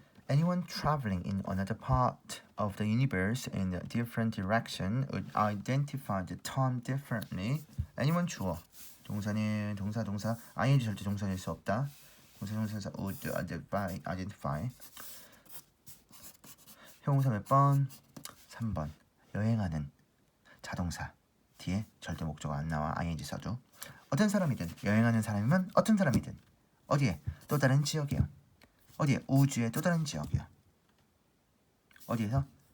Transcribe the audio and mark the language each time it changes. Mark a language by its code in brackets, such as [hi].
[en] Anyone traveling in another part of the universe in a different direction would identify the time differently. [ko] anyone 주어. 동사는 동사 ing 절대 동사일 수 없다. [en] 동사 would identify. [ko] 형용사 몇 번? 3번. 여행하는 자동사 뒤에 절대 목적어 안 나와. ing 써도. 어떤 사람이든 여행하는 사람이면 어떤 사람이든 어디에? 또 다른 지역이요. 어디에? 우주의 또 다른 지역이요. 어디에서?